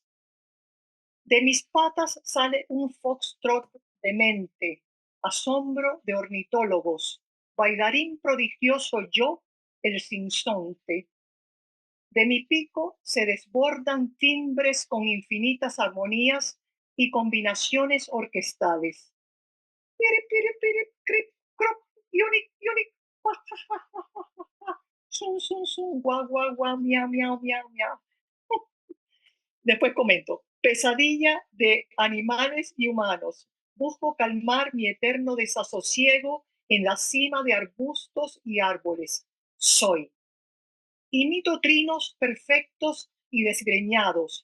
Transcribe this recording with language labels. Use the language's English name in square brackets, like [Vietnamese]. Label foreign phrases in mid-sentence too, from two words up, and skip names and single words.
[Spanish] De mis patas sale un foxtrot demente, asombro de ornitólogos, bailarín prodigioso yo, el sinsonte. De mi pico se desbordan timbres con infinitas armonías y combinaciones orquestales. Piri, piri, piri, crip, crop, yuni, yuni, guá, ja, ja, ja, ja, ja, ja. Sun, sun, sun, guau, guau, guau, miau, miau, miau, miau. Después comento, pesadilla de animales y humanos. Busco calmar mi eterno desasosiego en la cima de arbustos y árboles. Soy. Imito trinos perfectos y desgreñados.